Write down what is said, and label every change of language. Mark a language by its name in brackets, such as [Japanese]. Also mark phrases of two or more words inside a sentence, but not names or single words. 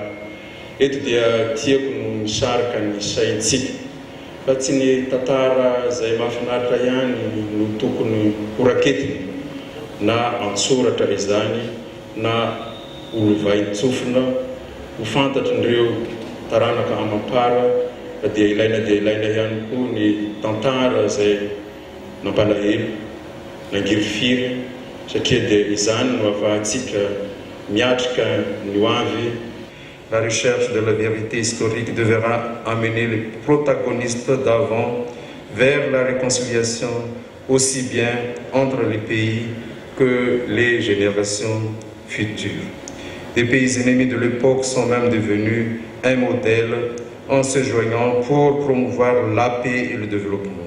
[Malagasy] Eto dia tiako no misarika ny saintsika fa tsy ny tantara izay mahafinaritra ihany no tokony horaketiny na antsoratra izany na olovain-tsofina ho fantatrin'ireo taranaka amampara dia ilaina ihany koa ny tantara izay nampalahelo nangirifiry satria dia izany no ahafahantsika miatrika ny hoavy. [French] La recherche de la vérité historique devra amener les protagonistes d'avant vers la réconciliation aussi bien entre les pays que les générations futures. Les pays ennemis de l'époque sont même devenus un modèle en se joignant pour promouvoir la paix et le développement.